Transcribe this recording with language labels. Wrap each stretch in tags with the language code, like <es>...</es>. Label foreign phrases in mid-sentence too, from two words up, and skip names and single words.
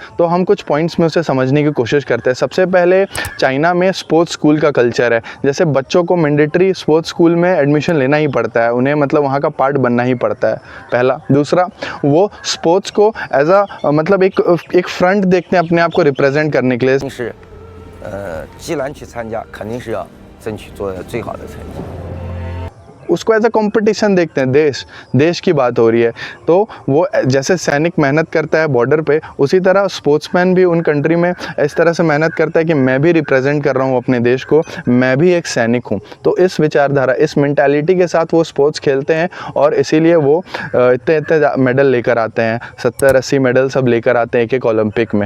<hi>तो हम कुछ पॉइंट्स में उसे समझने की कोशिश करते हैं। सबसे पहले चाइना में</hi> <en>sports school</en> <hi>का कल्चर है। जैसे बच्चों को</hi> <en>mandatory sports school</en> <hi>में एडमिशन लेना ही पड़ता है, उन्हें मतलब वहाँ का पार्ट बनना ही पड़ता है, पहला। दूसरा, वो स्पोर्ट्स को एज मतलब एक फ्रंट देखते हैं अपने आप को रिप्रेजेंट करने के लिए।</hi> <zh>是既然去参加，肯定是要争取做最好的成绩。</zh> <hi>उसको</hi> <en>as a competition</en> <hi>देखते हैं, देश की बात हो रही है। तो वो जैसे सैनिक मेहनत करता है बॉर्डर पे, उसी तरह स्पोर्ट्समैन भी उन कंट्री में इस तरह से मेहनत करता है कि मैं भी रिप्रेजेंट कर रहा हूँ अपने देश को, मैं भी एक सैनिक हूँ। तो इस विचारधारा, इस मेंटालिटी के साथ वो स्पोर्ट्स खेलते हैं और इसीलिए वो इतने मेडल लेकर आते हैं, 70-80 मेडल सब लेकर आते हैं एक ओलंपिक में।</hi>